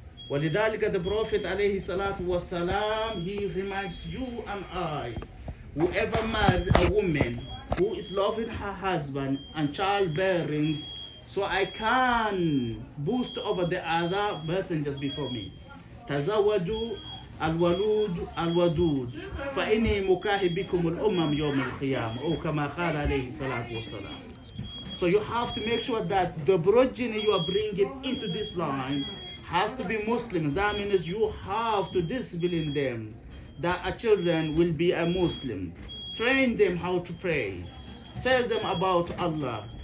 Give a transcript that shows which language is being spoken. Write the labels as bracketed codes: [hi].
[ar] وَلِذَلِكَ [en] the Prophet alayhi salatu wasalam, he reminds you and I, whoever marries a woman who is loving her husband and childbearing, so I can boost over the other messengers before me. [ar] تزوجوا الولود الودود فإني مكاهب بكم الأمم يوم القيامة أو كما قال عليه الصلاة والسلام. [en] So you have to make sure that the progeny you are bringing into this line has to be Muslim. That means you have to discipline them that our children will be a Muslim. Train them how to pray. Tell them about Allah.